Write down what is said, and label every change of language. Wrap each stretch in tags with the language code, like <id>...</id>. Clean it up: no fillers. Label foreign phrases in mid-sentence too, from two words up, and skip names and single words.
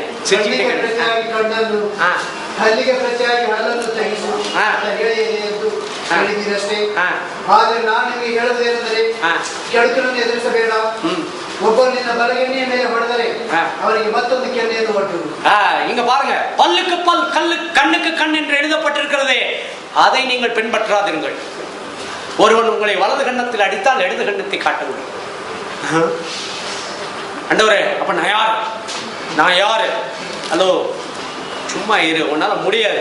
<kn>ಹಲ್ಲಿಗೆ ಪ್ರತಿಯಾಗಿ ಹಲ್ಲನ್ನು ತೆಗೆಸು ಅಂತ ಹೇಳಿದೆ ಎಂದು ಹೇಳಿದಿರಷ್ಟೇ. ಆದರೆ ನಾನು ನಿಮಗೆ ಹೇಳುವುದೇನೆಂದರೆ, ಕೆಡುಕನನ್ನು ಎದುರಿಸಬೇಡ. ಒಬ್ಬರು ನಿನ್ನ ಬಲಗೆಣ್ಣೆಯ ಮೇಲೆ ಹೊಡೆದರೆ ಅವರಿಗೆ ಮತ್ತೊಂದು ಕೆನ್ನೆಯನ್ನು ಒಟ್ಟು.</kn> <ta>இங்க பாருங்க, பல்லுக்கு பல், கண்ணுக்கு கண் என்று எழுதப்பட்டிருக்கிறதே, அதை நீங்கள் பின்பற்றாதீர்கள். ஒருவன் உங்களை வலது கண்ணத்தில் அடித்தால் இடது கண்ணத்தை காட்டுங்கள். ஆண்டவரே, அப்ப நான் யாரு? ஹலோ, சும்மா இரு, உன்னால முடியாது.</ta>